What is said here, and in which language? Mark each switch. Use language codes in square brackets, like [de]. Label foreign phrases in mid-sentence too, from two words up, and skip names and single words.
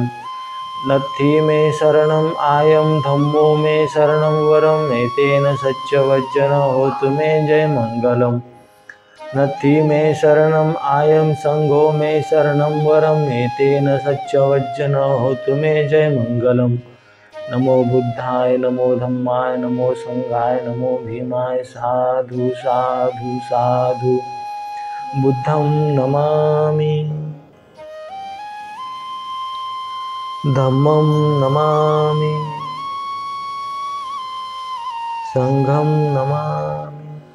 [pi] नत्थि मे शरणम् आयं धम्मो मे शरणं वरम् एतेन सच्चवज्जन होतु मे जय मङ्गलम्. नत्थि मे शरणम् आयं संघो मे शरणं वरम् एतेन सच्चवज्जन होतु मे जय मङ्गलम्. नमो बुद्धाय, नमो धम्माय, नमो संघाय, नमो भीमाय. साधु साधु साधु. बुद्धं नमामि, धम्मं नमामि, संघं नमामि.